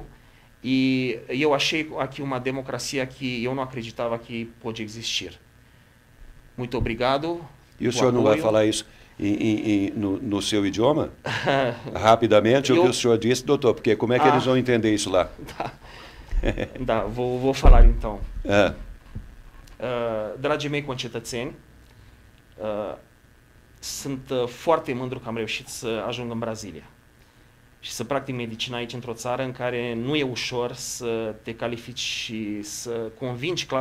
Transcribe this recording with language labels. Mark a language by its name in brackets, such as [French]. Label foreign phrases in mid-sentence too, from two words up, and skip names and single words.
[Portuguese] E eu achei aqui uma democracia que eu não acreditava que podia existir. Muito obrigado. E o senhor não vai falar isso no seu idioma? Rapidamente, o que o senhor disse, doutor, porque como é que eles vão entender isso lá? Vou falar então. [Romanian] Dragii mei concetățeni, sunt foarte mândru că am reușit să ajung în Brazilia și să practic medicina aici într-o țară în care nu e ușor să te califici și să convingi